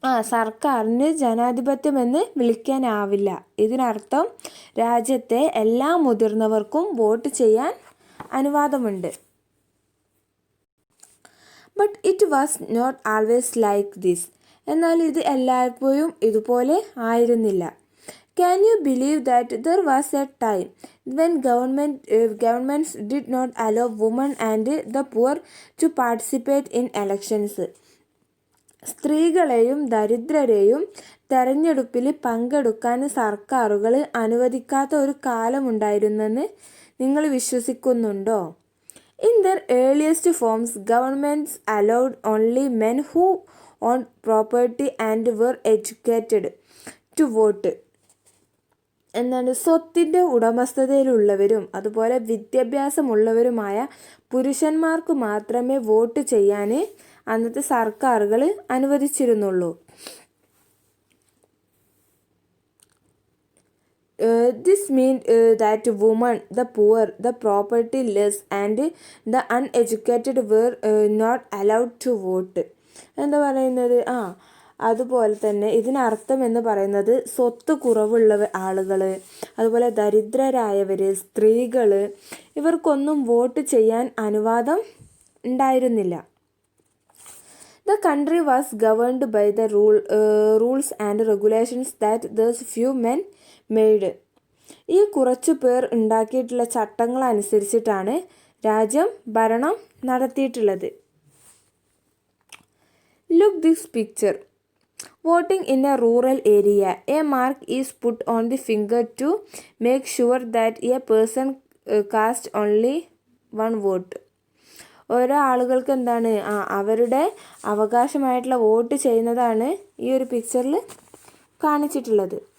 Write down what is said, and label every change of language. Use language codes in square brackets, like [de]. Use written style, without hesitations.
[ml] സർക്കാരിന് ജനാധിപത്യമെന്ന് വിളിക്കാനാവില്ല. ഇതിനർത്ഥം രാജ്യത്തെ എല്ലാ മുതിർന്നവർക്കും വോട്ട് ചെയ്യാൻ അനുവാദമുണ്ട്. [en] But it was not always like this. [ml] എന്നാൽ ഇത് എല്ലായ്പ്പോഴും ഇതുപോലെ ആയിരുന്നില്ല. [en] Can you believe that there was a time when governments did not allow women and the poor to participate in elections? [ml] സ്ത്രീകളെയും ദരിദ്രരെയും തെരഞ്ഞെടുപ്പിൽ പങ്കെടുക്കാൻ സർക്കാരുകൾ അനുവദിക്കാത്ത ഒരു കാലമുണ്ടായിരുന്നെന്ന് നിങ്ങൾ വിശ്വസിക്കുന്നുണ്ടോ? [en] In their earliest forms, governments allowed only men who owned property and were educated to vote. [ml] എന്താണ്? സ്വത്തിൻ്റെ ഉടമസ്ഥതയിലുള്ളവരും അതുപോലെ വിദ്യാഭ്യാസമുള്ളവരുമായ പുരുഷന്മാർക്ക് മാത്രമേ വോട്ട് ചെയ്യാൻ അന്നത്തെ സർക്കാരുകൾ അനുവദിച്ചിരുന്നുള്ളൂ. [en] This meant that women, the poor, the propertyless and the uneducated were not allowed to vote. [ml] എന്താ പറയുന്നത്? അതുപോലെ തന്നെ ഇതിനർത്ഥം എന്ന് പറയുന്നത് സ്വത്ത് കുറവുള്ള ആളുകൾ, അതുപോലെ ദരിദ്രരായവർ, സ്ത്രീകൾ, ഇവർക്കൊന്നും വോട്ട് ചെയ്യാൻ അനുവാദം ഉണ്ടായിരുന്നില്ല. [en] The country was governed by the rules and regulations that those few men made. [ml] ഈ കുറച്ചു പേർ ഉണ്ടാക്കിയിട്ടുള്ള ചട്ടങ്ങൾ അനുസരിച്ചിട്ടാണ് രാജ്യം ഭരണം നടത്തിയിട്ടുള്ളത്. [en] Look this picture. Voting in a rural area. A mark is put on the finger to make sure that a person cast only one vote. [ml] ഓരോ ആളുകൾക്ക് എന്താണ്? അവരുടെ അവകാശമായിട്ടുള്ള വോട്ട് ചെയ്യുന്നതാണ് ഈ ഒരു പിക്ചറിൽ കാണിച്ചിട്ടുള്ളത്.